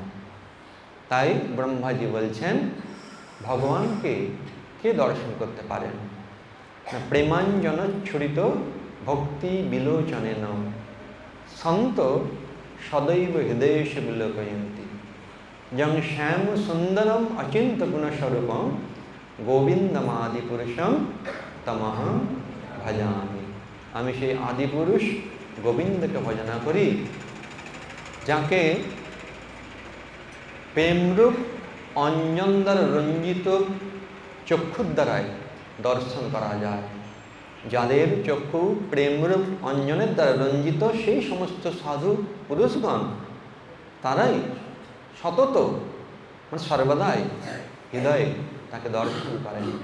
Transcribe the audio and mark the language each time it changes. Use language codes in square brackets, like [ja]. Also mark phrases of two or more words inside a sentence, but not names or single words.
[bn] তাই ব্রহ্মাজি বলছেন ভগবানকে কে দর্শন করতে পারেন না? [sa] প্রেমাঞ্জন ছুরিত ভক্তি বিলোচনেন সন্ত সদৈব হৃদয়েশ বিলোকয়ন্তি যং শ্যাম সুন্দরম অচিন্ত গুণস্বরূপম গোবিন্দমাদি পুরুষম তমহং ভজামি। [bn] আমি সেই আদিপুরুষ গোবিন্দকে ভজনা করি, যাকে প্রেমরূপ অঞ্জন দ্বারা রঞ্জিত চক্ষুর দ্বারায় দর্শন করা যায়। যাদের চক্ষু প্রেমরূপ অঞ্জনের দ্বারা রঞ্জিত, সেই সমস্ত সাধু পুরুষগণ তারাই সতত সর্বদাই হৃদয়ে তাকে দর্শন করেন।